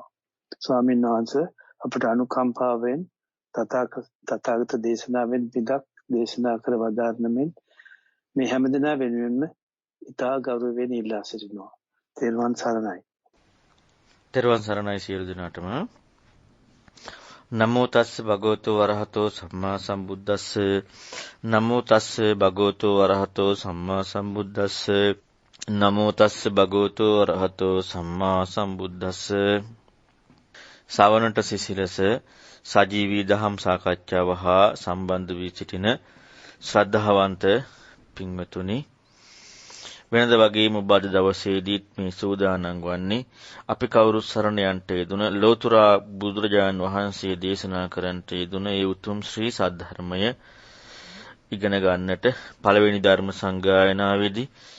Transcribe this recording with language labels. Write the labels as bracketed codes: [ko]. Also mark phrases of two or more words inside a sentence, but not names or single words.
[si] ස්වාමීන් වහන්සේ අපට අනුකම්පාවෙන් තථාගත දේශනාවෙන් පිටක් දේශනා කර වදාරන මෙන් මේ හැමදෙනා වෙනුවෙන්ම ඊටා ගෞරවයෙන් ඉල්ලා සිටිනවා. තෙරුවන් සරණයි. තෙරුවන් සරණයි සියලු දෙනාටම. [pi] නමෝ තස්ස භගවතු වරහතෝ සම්මා සම්බුද්දස්ස. නමෝ තස්ස භගවතු වරහතෝ සම්මා සම්බුද්දස්ස. නමෝ තස්ස භගවතු වරහතෝ සම්මා සම්බුද්දස්ස. [si] ශ්‍රවණට සිසිලස සජීවී දහම් සාකච්ඡාව හා සම්බන්ධ වී සිටින ශ්‍රද්ධාවන්ත පින්වතුනි, වෙනද වගේම ඔබ අද දවසේදීත් මේ සූදානම් වන්නේ අපි කවුරු සරණ යන්ට යෙදුන ලෝතර බුදුරජාණන් වහන්සේ දේශනා කරන්නට යෙදුන ඒ උතුම් ශ්‍රී සද්ධර්මය ඉගෙන ගන්නට පළවෙනි ධර්ම සංගායනාවේදී